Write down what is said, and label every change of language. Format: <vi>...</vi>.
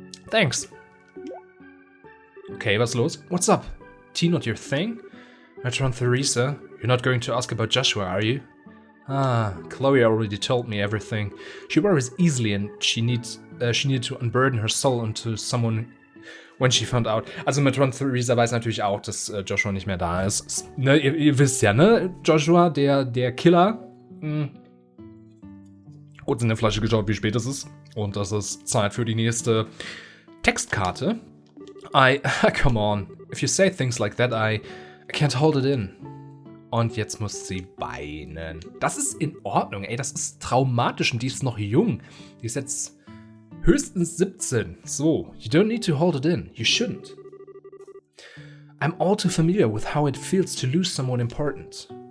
<en>Thanks. Okay,</en> <de>was los?</de> <en>What's up? Tea not your thing? Metron Theresa, you're not going to ask about Joshua, are you? Ah, Chloe already told me everything. She worries easily and she needed to unburden her soul onto someone when she found out.</en> <de>Also Metron Theresa weiß natürlich auch, dass Joshua nicht mehr da ist. Ne, ihr wisst ja, ne? Joshua, der Killer. Kurz in der Flasche geschaut, wie spät es ist. Und das ist Zeit für die nächste Textkarte.</de> <en>Come on. If you say things like that, I can't hold it in.</en> <de>Und jetzt muss sie weinen. Das ist in Ordnung, ey. Das ist traumatisch und die ist noch jung. Die ist jetzt höchstens 17.</de> <en>So, you don't need to hold it in. You shouldn't. I'm all too familiar with how it feels to lose someone important.</en>